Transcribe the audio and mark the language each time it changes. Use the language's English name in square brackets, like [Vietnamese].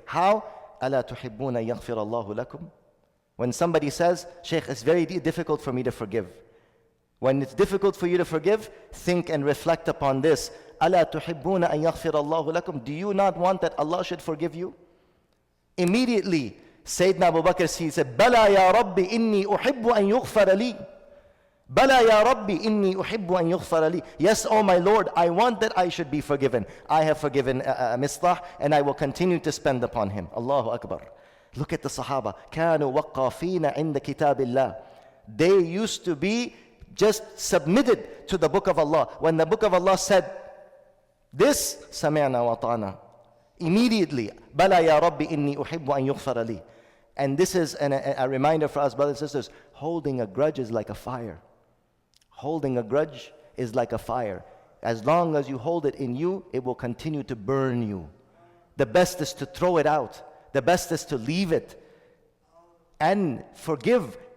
[Arabic] How? أَلَا تُحِبُّونَ أَن يَغْفِرَ اللَّهُ لَكُمْ. [English] When somebody says, Shaykh, it's very difficult for me to forgive. When it's difficult for you to forgive, think and reflect upon this. [Arabic] أَلَا تُحِبُّونَ أَن يَغْفِرَ اللَّهُ لَكُمْ. [English] Do you not want that Allah should forgive you? Immediately, Sayyidina Abu Bakr said, [Arabic] بَلَا يَا رَبِّ إِنِّي أُحِبُّ أَن يُغْفَرَ لِي. بَلَا يَا رَبِّ إِنِّي أُحِبُّ أَن يُغْفَرَ لِي. [English] Yes, oh my Lord, I want that I should be forgiven. I have forgiven Mistah, and I will continue to spend upon him. Allahu Akbar. Look at the Sahaba. [Arabic] كَانُوا وَقَّافِينَ عِنْدَ كِتَابِ اللَّهِ. [English] They used to be just submitted to the book of Allah. When the book of Allah said this, [Arabic] سَمِعْنَا وَطَعْنَا. [English] Immediately, [Arabic] بَلَا يَا رَبِّ إِنِّي أُحِبُّ أَن يُغْفَرَ لِي. [English] And this is a reminder for us, brothers and sisters, holding a grudge is like a fire. Holding a grudge is like a fire. As long as you hold it in you, it will continue to burn you. The best is to throw it out. The best is to leave it and forgive.